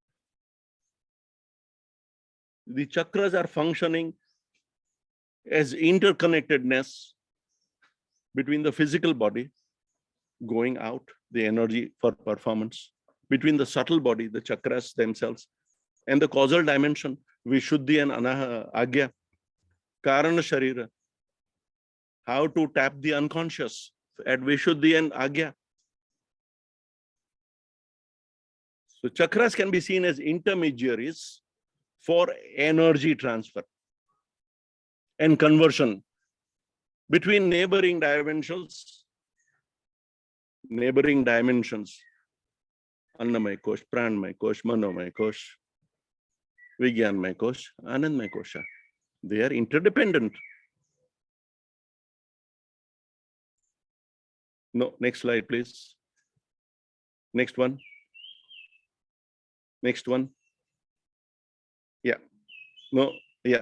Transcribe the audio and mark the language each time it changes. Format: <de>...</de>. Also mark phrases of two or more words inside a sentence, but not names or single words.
<en>The chakras are functioning as interconnectedness between the physical body, going out, the energy for performance, between the subtle body, the chakras themselves, and the causal dimension, Vishuddhi and Agya,</en> <sa>Karana Sharira,</sa> <en>how to tap the unconscious at Vishuddhi and Agya. So chakras can be seen as intermediaries for energy transfer and conversion between neighboring dimensions,</en> <sa>Annamay Kosh, Pranmay Kosh, Manomay Kosh, Vigyanmay Kosh, Anandmay Kosha.</sa> <en>They are interdependent. No, next slide, please. Next one. Next one. Yeah. No, yeah.</en>